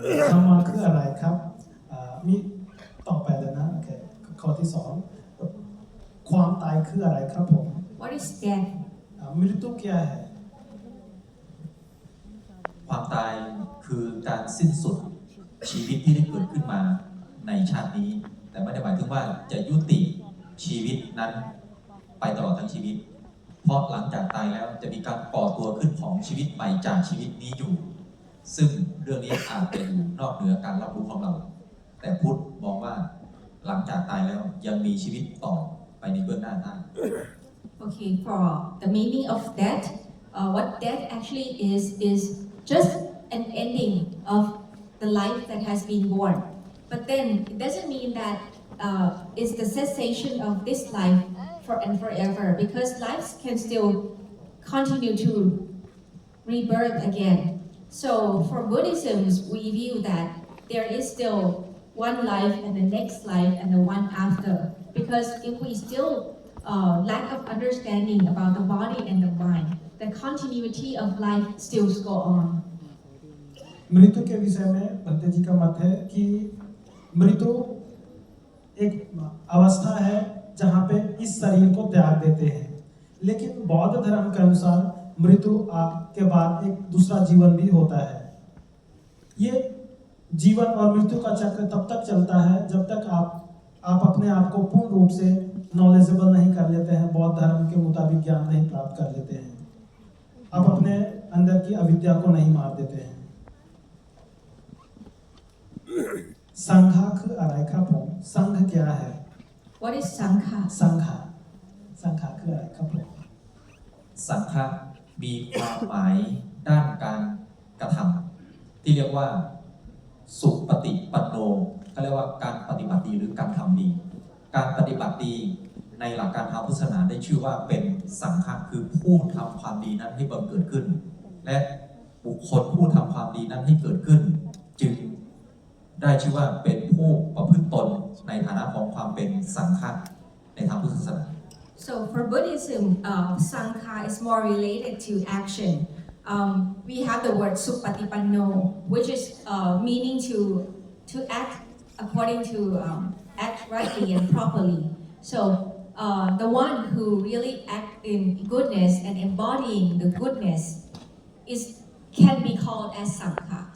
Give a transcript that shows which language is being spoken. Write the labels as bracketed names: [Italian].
[Thai] धम्मा คืออะไรครับมีต่อไปเลยนะโอเคข้อที่สองความตายคืออะไรครับผม [English] What is death? [Hindi] มฤตุक्या है [Thai] ความตายคือการสิ้นสุดชีวิตที่ได้เกิดขึ้นมาในชาตินี้แต่ไม่ได้หมายถึงว่าจะยุติชีวิตนั้นไปตลอดทั้งชีวิตเพราะหลังจากตายแล้วจะมีการก่อตัวขึ้นของชีวิตใหม่จากชีวิตนี้อยู่ซึ่งเรื่องนี้อาจจะอยู่นอกเหนือการรับรู้ของเราแต่พุทธมองว่าหลังจากตายแล้วยังมีชีวิตต่อไปในเบื้องหน้าได้ [English] Okay, for the meaning of death, what death actually is just an ending of the life that has been born. But then it doesn't mean that it's the cessation of this life for and forever, because lives can still continue to rebirth again. So for Buddhism, we view that there is still one life and the next life and the one after. Because if we still lack of understanding about the body and the mind, the continuity of life still go on. [Hindi] मृत्यु के विषय में भंते जी का मत है कि मृत्यु एक अवस्था है जहाँ पे इस शरीर को त्याग देते हैं लेकिन बौद्ध धर्म के अनुसार मृत्यु के बाद एक दूसरा जीवन भी होता है ये जीवन और मृत्यु का चक्र तब तक चलता है जब तक आप अपने आप को पूर्ण रूप से नॉलेजेबल नहीं कर लेते हैं बौद्ध धर्म के मुताबिक ज्ञान नहीं प्राप्त कर लेते हैं आप अपने अंदर की अविद्या को नहीं मार देते हैं संघा [Thai] คืออะไรครับผม [Hindi] संघ क्या है [English] What is Sangha? [Thai] संघा संघाคืออะไรครับผม สังฆะมีความหมายด้านการกระทำที่เรียกว่าสุปฏิปันโนเขาเรียกว่าการปฏิบัติดีหรือการทำดีการปฏิบัติดีในหลักการทางพุทธศาสนาได้ชื่อว่าเป็นสังฆะคือผู้ทำความดีนั้นให้บังเกิดขึ้นและบุคคลผู้ทำความดีนั้นให้เกิดขึ้นจึงได้ชื่อว่าเป็นผู้ประพฤติตนในฐานะของความเป็นสังฆะในทางพุทธศาสนา [English] So for Buddhism, Sangha is more related to action. We have the word supatipanno, which is meaning to act according to act rightly and properly. So the one who really act in goodness and embodying the goodness is can be called as Sangha.